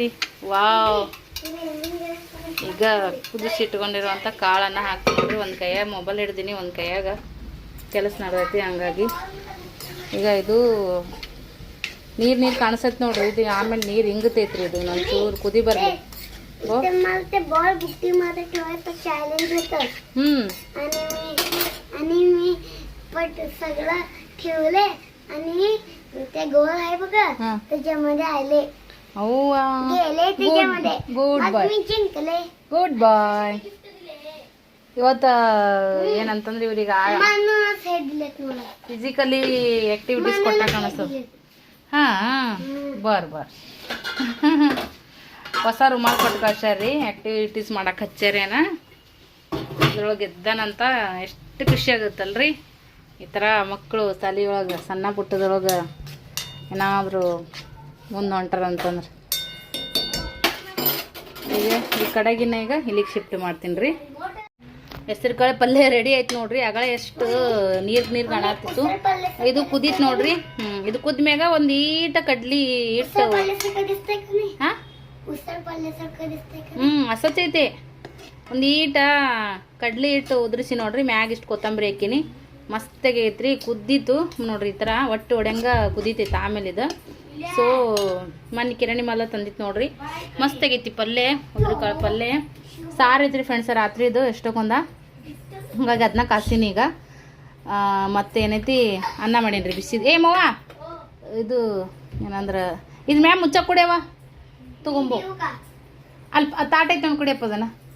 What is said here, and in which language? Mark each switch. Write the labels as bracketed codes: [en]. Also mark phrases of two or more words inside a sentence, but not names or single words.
[kn] ವಾವ್. ಈಗ ಕುದಿಸಿ ಇಟ್ಕೊಂಡಿರುವಂಥ ಕಾಳನ್ನು ಹಾಕ್ತೀನಿ. ಒಂದು ಕೈಯಾಗ ಮೊಬೈಲ್ ಹಿಡ್ದೀನಿ, ಒಂದು ಕೈಯಾಗ ಕೆಲಸ ನಡೆದೈತಿ. ಹಂಗಾಗಿ ಈಗ ಇದು ನೀರು ಕಾಣಿಸತ್ ನೋಡ್ರಿ ಇದು ಆಮೇಲೆ ನೀರು ಹಿಂಗತೈತ್ರಿ ಇದು ನನ್ನ ಚೂರು ಕುದಿ ಬರಲಿ [mr] बॉल बुट्टी मध्ये ठेवायचं चॅलेंज होतं हम्म आणि मी पट सगळं ठेवले आणि ते गोल आहे बघा हा. त्याच्यामध्ये आले [kn] ಅವ್ವಾ [mr] गेले त्याच्यामध्ये [kn] ಗುಡ್ [mr] मग [kn] ಬಾಯ್ [mr] मी जिंकले [en] good boy [kn] ಇವತ್ತು ಏನಂತಂದ್ರೆ ಇವ್ರಿಗೆ [mr] माणूस हे दिलेत मला [en] physically activities [kn] ಕೊಟ್ಟ ಕಾಣಿಸ್ತದೆ ಹಾಂ ಬರ್ ಹೊಸ ರುಮಾಲ್ ಕೊಟ್ಟು ಕಳ್ಸ್ಯಾರ್ರಿ ಆ್ಯಕ್ಟಿವಿಟೀಸ್ ಮಾಡಕ್ಕೆ ಹಚ್ಚಾರೇನ ಅದ್ರೊಳಗೆ ಗೆದ್ದಾನಂತ ಎಷ್ಟು ಖುಷಿ ಆಗುತ್ತಲ್ರಿ ಈ ಥರ ಮಕ್ಕಳು ಶಾಲೆಯೊಳಗೆ ಸಣ್ಣ ಪುಟ್ಟದೊಳಗೆ ಏನಾದರೂ ಮುಂದೆ ಹೊಂಟಾರಂತಂದ್ರೆ ಈಗ ಈ ಕಡೆಗಿನ ಈಗ ಇಲ್ಲಿಗೆ ಶಿಫ್ಟ್ ಮಾಡ್ತೀನಿ ರೀ ಹೆಸರು ಕಾಳು ಪಲ್ಯ ರೆಡಿ ಆಯ್ತು ನೋಡ್ರಿ ಆಗಳ ಎಷ್ಟು ನೀರು ಕಾಣತ್ತಿತ್ತು ಇದು ಕುದೀತು ನೋಡ್ರಿ ಇದು ಕುದ್ಮ್ಯಾಗ ಒಂದು ಈಟ ಕಡ್ಲಿ ಇಟ್ಟು ಹಾಂ [mr] उसळ पाल्यासारखं दिसतंय का [kn] ಹಸತೈತಿ ಒಂದು ಈಟ ಕಡ್ಲಿ ಇಟ್ಟು ಉದುರಿಸಿ ನೋಡ್ರಿ ಮ್ಯಾಗ ಇಷ್ಟು ಕೊತ್ತಂಬರಿ ಹಾಕಿನಿ ಮಸ್ತಾಗಿ ಐತ್ರಿ ಕುದ್ದಿತ್ತು ನೋಡ್ರಿ ಈ ಥರ ಒಟ್ಟು ಹೊಡೆಂಗ ಕುದೀತೈತೆ ಆಮೇಲೆ ಇದು ಸೊ ಮನೆ ಕಿರಣಿ ಮಲ್ಲ ತಂದಿತ್ತು ನೋಡ್ರಿ ಮಸ್ತಾಗೈತಿ ಪಲ್ಯ ಉದುರು ಕಾಳು ಪಲ್ಯ ಸಾರು ಐತ್ರಿ ಫ್ರೆಂಡ್ಸ್ ರಾತ್ರಿದು ಎಷ್ಟೊಂದ ಹಾಗಾಗಿ ಅದನ್ನ ಕಾಸಿನಿ ಈಗ ಮತ್ತೆ ಏನೈತಿ ಅನ್ನ ಮಾಡೀನಿ ರೀ ಬಿಸಿದು ಏ ಮವ್ವ ಇದು ಏನಂದ್ರೆ ಇದು ಮ್ಯಾಮ್ ಮುಚ್ಚ ಕುಡಿಯವ ತಗೊಂಬೋ ಅಲ್ಲಿ ತಾಟ ಐತೆ ಒಂದು ಕುಡಿಯಪ್ಪ ಅದನ್ನ